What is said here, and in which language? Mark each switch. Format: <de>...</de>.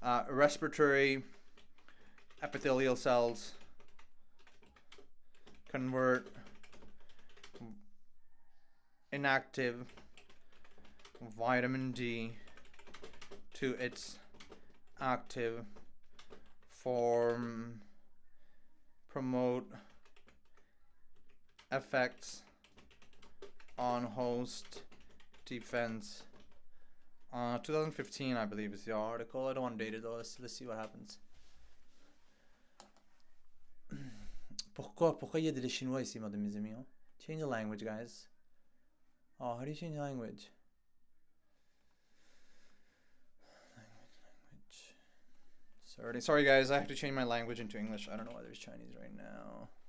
<en>Respiratory epithelial cells convert inactive vitamin D to its active form, promote effects on host defense. 2015, I believe, is the article. I don't want to date it though. Let's see what happens.</en> <fr>Pourquoi il y a des chinois ici, mes amis?</fr> <en>Change the language, guys. Oh, how do you change the language? Sorry guys, I have to change my language into English. I don't know why there's Chinese right now.</en>